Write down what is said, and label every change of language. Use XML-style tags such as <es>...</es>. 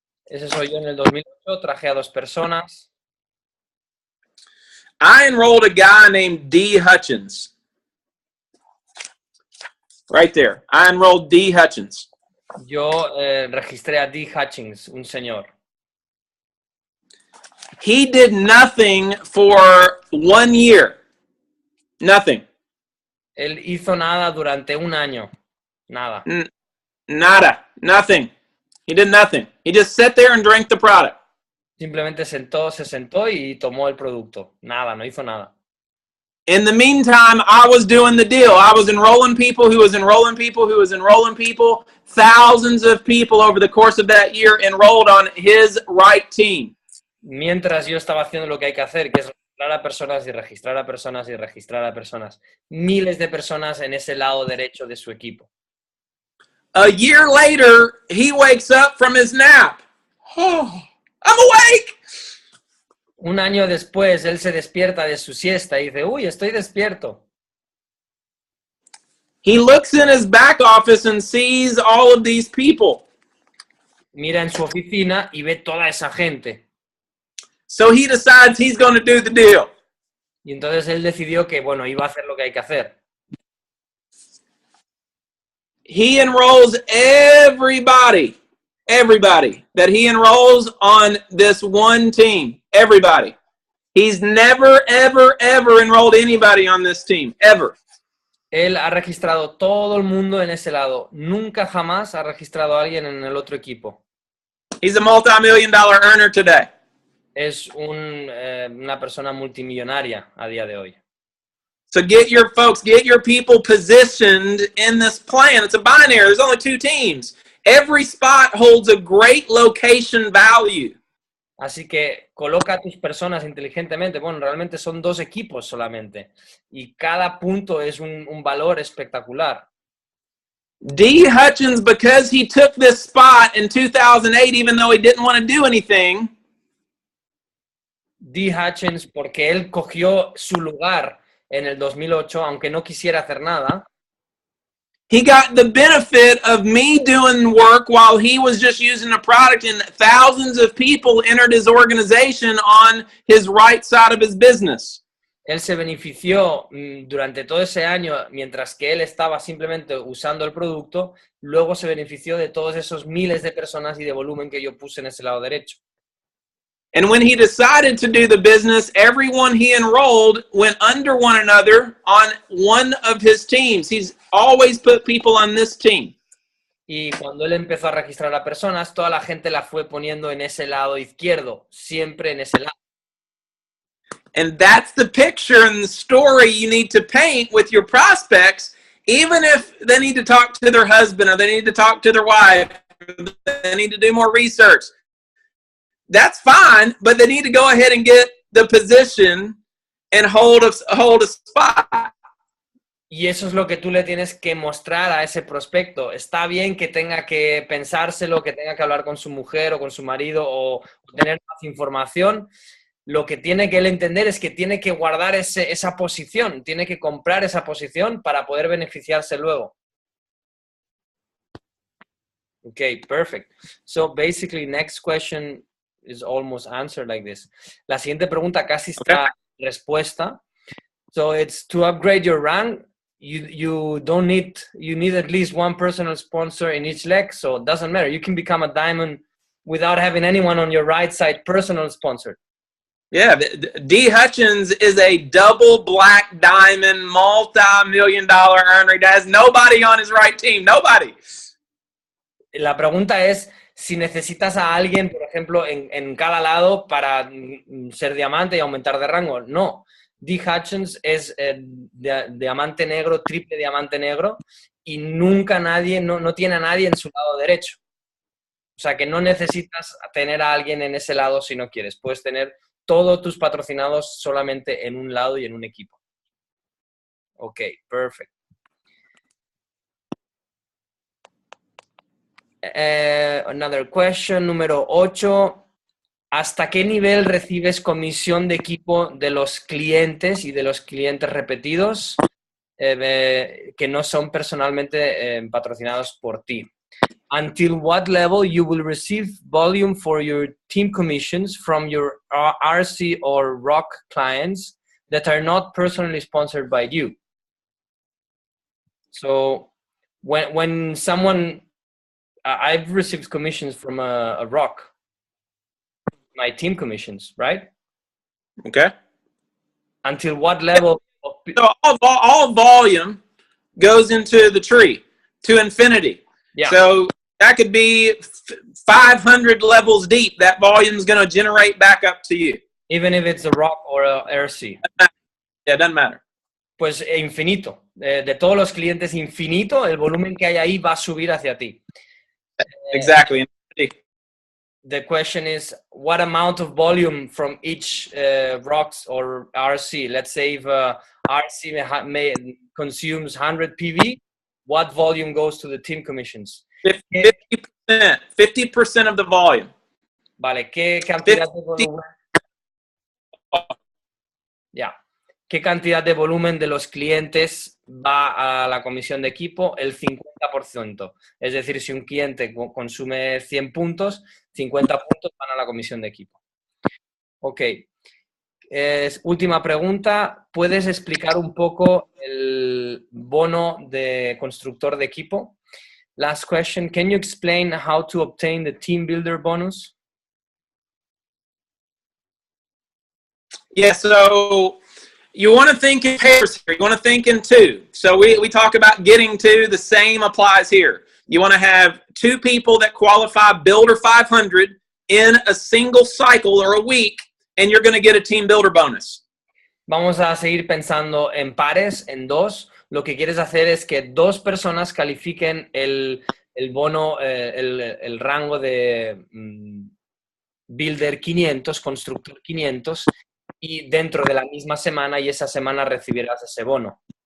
<es>Ese soy yo en el 2008, traje a 2 personas.</es> <en>I enrolled a guy named D. Hutchins. Right there. I enrolled D. Hutchins.</en> <es>Yo registré a D. Hutchins, un señor.</es> <en>He did nothing for 1 year. Nothing.</en> <es>Él hizo nada durante 1 año. Nada. Nada.</es> <en>Nothing. He did nothing. He just sat there and drank the product.</en> <es>Simplemente se sentó y tomó el producto. Nada, no hizo nada.</es> <en>In the meantime, I was doing the deal. I was enrolling people who was enrolling people who was enrolling people. Thousands of people over the course of that year enrolled on his right team.</en> <es>Mientras yo estaba haciendo lo que hay que hacer, que es registrar a personas y registrar a personas y registrar a personas. Miles de personas en ese lado derecho de su equipo.</es> <en>A year later, he wakes up from his nap. Oh, I'm awake!</en> <es>Un año después, él se despierta de su siesta y dice, uy, estoy despierto.</es> <en>He looks in his back office and sees all of these people.</en> <es>Mira en su oficina y ve toda esa gente.</es> <en>So he decides he's going to do the deal.</en> <es>Y entonces él decidió que, bueno, iba a hacer lo que hay que hacer.</es> <en>He enrolls everybody that he enrolls on this one team. Everybody. He's never, ever, ever enrolled anybody on this team. Ever.</en> <es>Él ha registrado todo el mundo en ese lado. Nunca jamás ha registrado a alguien en el otro equipo.</es> <en>He's a multi-million-dollar earner today.</en> <es>Es una persona multimillonaria a día de hoy.</es> <en>So get your folks, get your people positioned in this plan. It's a binary. There's only two teams. Every spot holds a great location value.</en> <es>Así que coloca a tus personas inteligentemente. Bueno, realmente son 2 equipos solamente. Y cada punto es un valor espectacular.</es> <en>D. Hutchins, because he took this spot in 2008, even though he didn't want to do anything.</en> <es>D. Hutchins, porque él cogió su lugar en el 2008, aunque no quisiera hacer nada.</es> <en>He got the benefit of me doing work while he was just using the product, and thousands of people entered his organization on his right side of his business.</en> <es>Él se benefició durante todo ese año, mientras que él estaba simplemente usando el producto, luego se benefició de todos esos miles de personas y de volumen que yo puse en ese lado derecho.</es> <en>And when he decided to do the business, everyone he enrolled went under one another on one of his teams. He's always put people on this team.</en> <es>Y cuando él empezó a registrar a personas, toda la gente la fue poniendo en ese lado izquierdo, siempre en ese lado. And that's the picture and the story you need to paint with your prospects, even if they need to talk to their husband or they need to talk to their wife, or they need to do more research. That's fine, but they need to go ahead and get the position and hold a spot. Y eso es lo que tú le tienes que mostrar a ese prospecto. Está bien que tenga que pensárselo, que tenga que hablar con su mujer o con su marido o tener más información. Lo que tiene que él entender es que tiene que guardar esa posición, tiene que comprar esa posición para poder beneficiarse luego.</es> <en>Okay, perfect. So basically, next question is almost answered like this.</en> <es>La siguiente pregunta casi está respuesta.</es> <en>So it's to upgrade your rank. You need at least one personal sponsor in each leg. So it doesn't matter. You can become a diamond without having anyone on your right side personal sponsor. Yeah, D. Hutchins is a double black diamond, multi-million-dollar earner. He has nobody on his right team. Nobody.</en> <es>La pregunta es si necesitas a alguien, por ejemplo, en cada lado para ser diamante y aumentar de rango. No. D. Hutchins es diamante negro, triple diamante negro, y nunca no tiene a nadie en su lado derecho. O sea que no necesitas tener a alguien en ese lado si no quieres. Puedes tener todos tus patrocinados solamente en un lado y en un equipo.</es> <en>Ok, perfect. Another question,</en> <es>número 8. ¿Hasta qué nivel recibes comisión de equipo de los clientes y de los clientes repetidos que no son personalmente patrocinados por ti?</es> <en>Until what level you will receive volume for your team commissions from your RC or ROC clients that are not personally sponsored by you? So when someone, I've received commissions from a ROC, my team commissions, right? Okay. Until what level? So all volume goes into the tree to infinity. Yeah. So that could be 500 levels deep. That volume is going to generate back up to you. Even if it's a ROC or a RC. Yeah, it doesn't matter.</en> <es>Pues infinito. De todos los clientes infinito, el volumen que hay ahí va a subir hacia ti.</es> <en>Exactly. The question is, what amount of volume from each ROCs or RC? Let's say if RC consumes 100 PV, what volume goes to the team commissions? 50% of the volume.</en> <es>Vale, ¿qué cantidad de volumen? Ya. ¿Qué cantidad de volumen de los clientes va a la comisión de equipo? El 50%. Es decir, si un cliente consume 100 puntos, 50 puntos van a la comisión de equipo. Ok. Última pregunta. ¿Puedes explicar un poco el bono de constructor de equipo?</es> <en>Last question. Can you explain how to obtain the team builder bonus? Yeah, so you want to think in pairs here. You want to think in two. So we talk about getting to. The same applies here. You want to have two people that qualify Builder 500 in a single cycle or a week, and you're going to get a team builder bonus.</en> <es>Vamos a seguir pensando en pares, en dos. Lo que quieres hacer es que dos personas califiquen el bono, el rango de Builder 500, Constructor 500, y dentro de la misma semana y esa semana recibirás ese bono.</es>